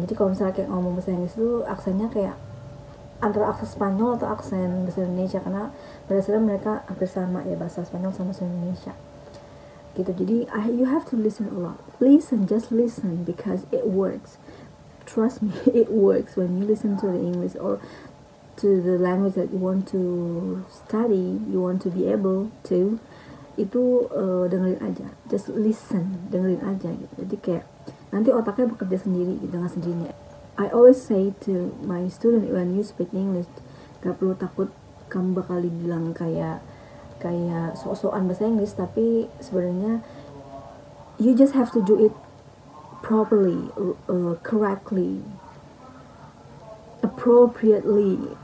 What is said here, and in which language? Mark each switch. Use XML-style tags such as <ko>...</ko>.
<id>Jadi kalau misalnya kayak ngomong bahasa Inggris itu aksennya kayak antara aksen Spanyol atau aksen bahasa Indonesia, karena berdasarkan mereka hampir sama ya, bahasa Spanyol sama bahasa Indonesia gitu.</id> <en>Jadi you have to listen a lot. Just listen because it works. Trust me, it works when you listen to the English or to the language that you want to study, you want to be able to.</en> <id>Itu dengerin aja,</id> <en>just listen,</en> <id>dengerin aja gitu. Jadi kayak nanti otaknya bekerja sendiri gitu, dengan sendirinya.</id> <en>I always say to my student, when you speak English,</en> <id>gak perlu takut kamu bakal dibilang kayak sok-sokan bahasa Inggris, tapi sebenarnya</id> <en>you just have to do it properly, correctly, appropriately.</en>